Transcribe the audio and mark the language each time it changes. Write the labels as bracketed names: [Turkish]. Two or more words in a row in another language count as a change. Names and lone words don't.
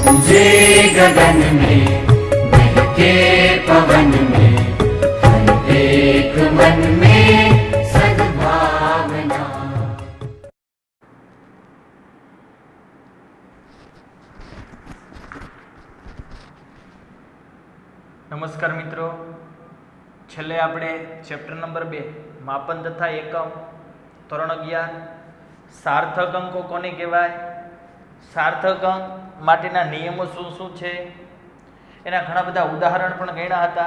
[Hindi] गरजे गगन में बहके पवन में हर एक मन में सद्भावना। [Gujarati] નમસ્કાર મિત્રો, છેલ્લે આપણે [English] chapter number [Gujarati] 2 માપન તથા એકમ ધોરણ 11 સાર્થક અંકો કોને કહેવાય, સાર્થક અંક માટેના નિયમો શું શું છે, એના ઘણા બધા ઉદાહરણ પણ ગણ્યા હતા.